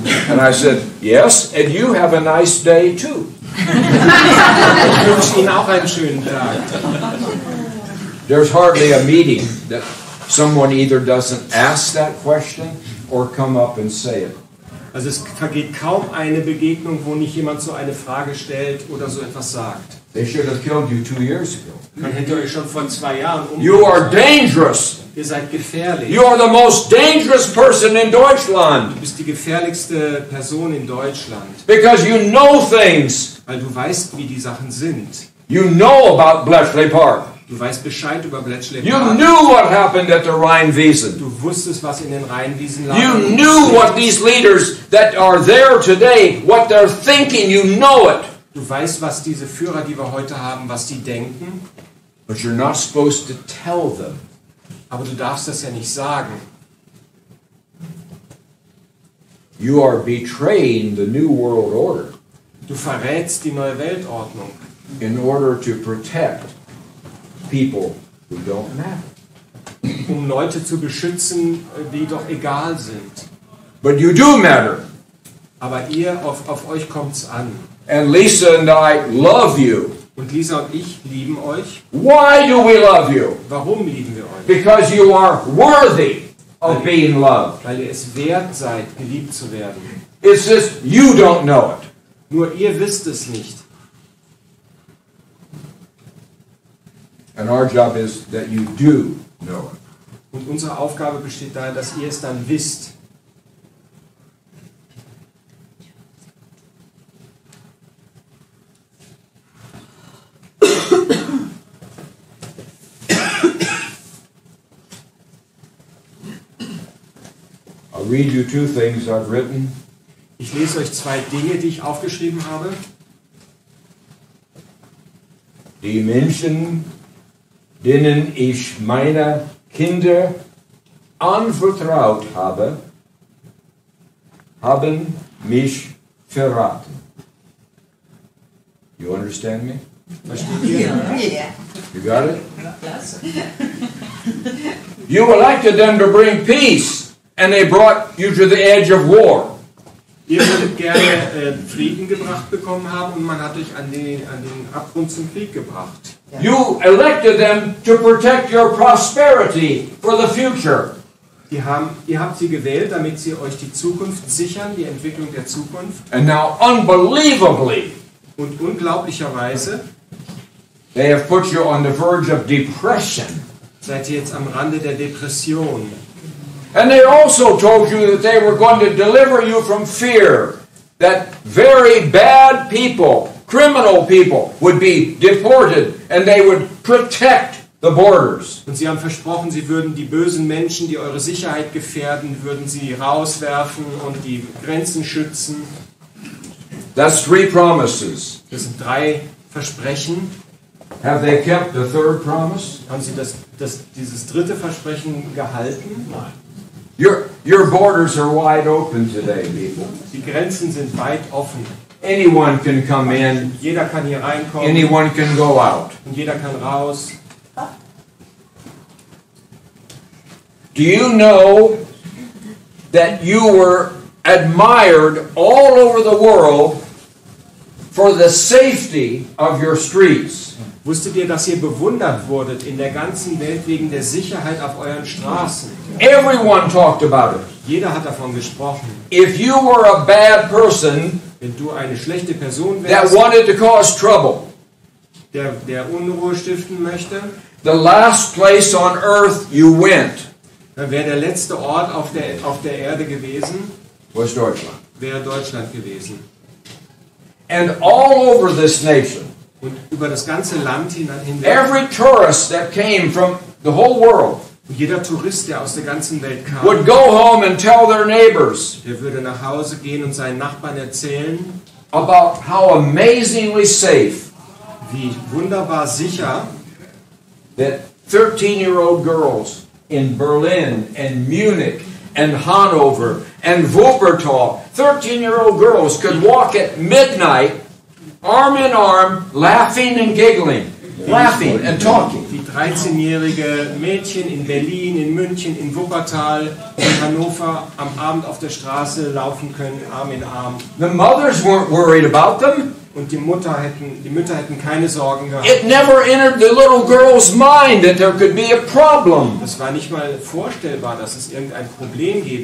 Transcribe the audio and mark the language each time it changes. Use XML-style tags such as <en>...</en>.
<en>And I said, "Yes, and you have a nice day too."</en> <de>Ich wünsche Ihnen auch einen schönen Tag.</de> <en>There's hardly a meeting that someone either doesn't ask that question or come up and say it.</en> <de>Also es vergeht kaum eine Begegnung, wo nicht jemand so eine Frage stellt oder so etwas sagt.</de> <en>They should have killed you 2 years ago.</en> <de>Man hätte euch schon vor 2 Jahren</de> <en>You are dangerous.</en> <de>Ihr seid gefährlich.</de> <en>You are the most dangerous person in Deutschland</en> <de>Du bist die gefährlichste Person in Deutschland,</de> <en>because you know things.</en> <de>weil du weißt, wie die Sachen sind.</de> <en>You know about Bletchley Park.</en> <de>Du weißt Bescheid über Bletchley</de> <en>You</en> <de>Park.</de> <en>knew what happened at the Rheinwiesen.</en> <de>Du wusstest, was in den Rheinwiesen lag.</de> <en>You knew what these leaders that are there today, what they're thinking. You know it.</en> <de>Du weißt, was diese Führer, die wir heute haben, was die denken.</de> <en>But you're not supposed to tell them.</en> <de>Aber du darfst das ja nicht sagen.</de> <en>You are betraying the New World Order</en> <de>Du verrätst die neue Weltordnung,</de> <en>in order to protect people who don't matter.</en> <de>um Leute zu beschützen, die doch egal sind.</de> <en>But you do matter.</en> <de>Aber auf euch kommt's an.</de> <en>And Lisa and I love you.</en> <de>Und Lisa und ich lieben euch.</de> <en>Why do we love you?</en> <de>Warum lieben wir euch?</de> <en>Because you are worthy of being loved.</en> <de>Weil ihr es wert seid, geliebt zu werden.</de> <en>It's just you don't know it.</en> <de>Nur ihr wisst es nicht.</de> <en>And our job is that you do know it.</en> <de>Und unsere Aufgabe besteht darin, dass ihr es dann wisst.</de> <en>I'll read you two things I've written.</en> <de>Ich lese euch zwei Dinge, die ich aufgeschrieben habe. Die Menschen, denen ich meine Kinder anvertraut habe, haben mich verraten.</de> <en>You understand me?</en> <de>Versteht ihr?</de> <en>Yeah. You got it?</en> <de>Klasse.</de> <en>You elected them to bring peace, and they brought you to the edge of war.</en> <de>Ihr würdet gerne Frieden gebracht bekommen haben und man hat euch an den Abgrund zum Krieg gebracht.</de> <en>You elected them to protect your prosperity for the future.</en> <de>Ihr habt sie gewählt, damit sie euch die Zukunft sichern, die Entwicklung der Zukunft.</de> <en>And now, unbelievably,</en> <de>Und unglaublicherweise</de> <en>they have put you on the verge of depression.</en> <de>seid ihr jetzt am Rande der Depression.</de> <en>And they also told you that they were going to deliver you from fear, that very bad people, criminal people, would be deported and they would protect the borders.</en> <de>Und sie haben versprochen, sie würden die bösen Menschen, die eure Sicherheit gefährden, würden sie rauswerfen und die Grenzen schützen.</de> <en>That's 3 promises.</en> <de>Das sind 3 Versprechen.</de> <en>Have they kept the third promise?</en> <de>Haben sie dieses dritte Versprechen gehalten? Nein.</de> <en>Your borders are wide open today, people.</en> <de>Die Grenzen sind weit offen.</de> <en>Anyone can come in,</en> <de>Jeder kann hier reinkommen</de> <en>anyone can go out.</en> <de>und jeder kann raus.</de> <en>Do you know that you were admired all over the world for the safety of your streets?</en> <de>Wusstet ihr, dass ihr bewundert wurdet in der ganzen Welt wegen der Sicherheit auf euren Straßen?</de> <en>Everyone talked about it.</en> <de>Jeder hat davon gesprochen.</de> <en>If you were a bad person</en> <de>Wenn du eine schlechte Person</de> <en>that</en> <de>wärst,</de> <en>wanted to cause trouble,</en> <de>der Unruhe stiften möchte,</de> <en>the last place on earth you went</en> <de>dann wäre der letzte Ort auf der Erde gewesen,</de> <en>was Deutschland.</en> <de>wäre Deutschland gewesen.</de> <en>And all over this nation,</en> <de>Und über das ganze Land hinweg,</de> <en>every tourist that came from the whole world</en> <de>und jeder Tourist, der aus der ganzen Welt kam,</de> <en>would go home and tell their neighbors</en> <de>der würde nach Hause gehen und seinen Nachbarn erzählen,</de> <en>about how amazingly safe</en> <de>wie wunderbar sicher</de> <en>that 13-year-old girls in Berlin and Munich and Hanover and Wuppertal, 13-year-old girls could walk at midnight, arm in arm, laughing and giggling, laughing and talking.</en> <de>wie 13-jährige Mädchen in Berlin, in München, in Wuppertal, in Hannover am Abend auf der Straße laufen können, Arm in Arm.</de> <en>The mothers weren't worried about them.</en> <de>Und die Mütter hätten keine Sorgen gehabt.</de> <en>It never entered the little girl's mind that there could be a problem.</en> <de>Es war nicht mal vorstellbar, dass es irgendein Problem geben</de>